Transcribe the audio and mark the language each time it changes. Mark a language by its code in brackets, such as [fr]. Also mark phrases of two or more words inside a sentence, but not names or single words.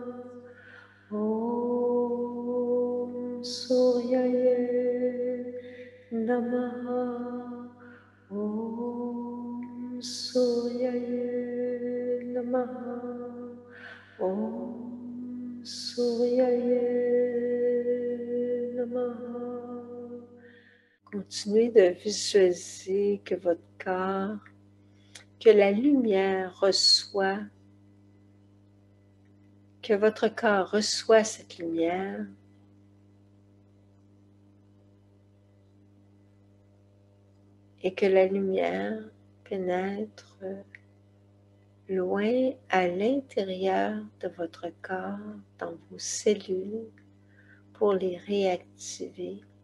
[sa] ॐ सूर्याय नमः. ॐ सूर्याय नमः. ॐ सूर्याय नमः. [fr] Continuez de visualiser que votre corps, que la lumière reçoit, que votre corps reçoit cette lumière et que la lumière pénètre loin à l'intérieur de votre corps, dans vos cellules, pour les réactiver.